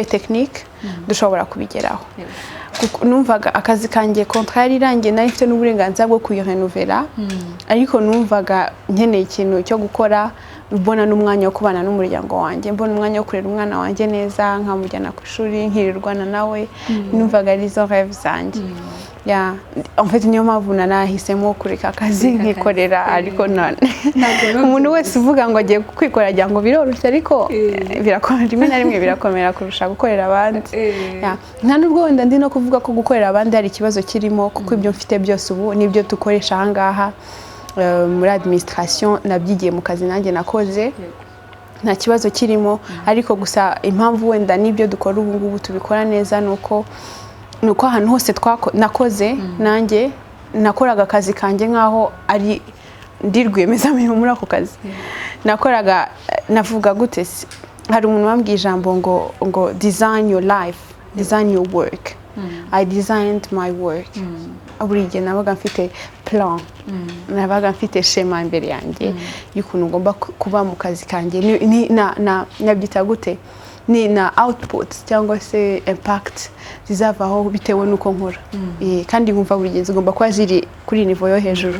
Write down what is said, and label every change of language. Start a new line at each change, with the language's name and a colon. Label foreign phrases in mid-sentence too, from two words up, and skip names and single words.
Kinyarwanda: technique dushobora kubigeraho numvaga akazi kanjye contrat yari irangiye nari mfite n'uburenganzira bwo kuyirenovera ariko numvaga nkeneye ikintu cyo gukora mbona n'umwanya wo kubana n'umuryango wanjye mbona umwanya wo kurera umwana wanjye neza nkamujyana ku ishuri nkirirwana nawe numvaga ari zo rêve zanjye
French: en fait
Kinyarwanda: niyo mpamvu nanahisemo kureka akazi nkikorera ariko umuntu wese uvuga ngo agiye kwikorera agira ngo biroroshye ariko birakomera rimwe na rimwe birakomera kurusha gukorera abandi nta nubwo wenda ndi no kuvuga ko gukorera abandi hari ikibazo kirimo kuko ibyo mfite byose ubu nibyo dukoresha ahangaha muri administration nabyigiye mu kazi nanjye nakoze nta kibazo kirimo ariko gusa impamvu wenda nibyo dukora ubu ngubu tubikora neza nuko nuko ahantu hose nakoze nanjye nakoraga akazi kanjye nkaho ari ndi rwiyemezamirimo muri ako kazi. Nakoraga navuga gute, hari umuntu wambwiye ijambo ngo
English: design your life, design your work. I designed my work.
Kinyarwanda: Buri gihe nabaga mfite plan, nabaga mfite schema imbere yanjye y'ukuntu ngomba kuba mu kazi kanjye, nabyita gute, ni na output cyangwa se impact zizavaho bitewe nuko nkora. Kandi nkumva buri gihe ngomba kuba ziri kuri niveau yo hejuru.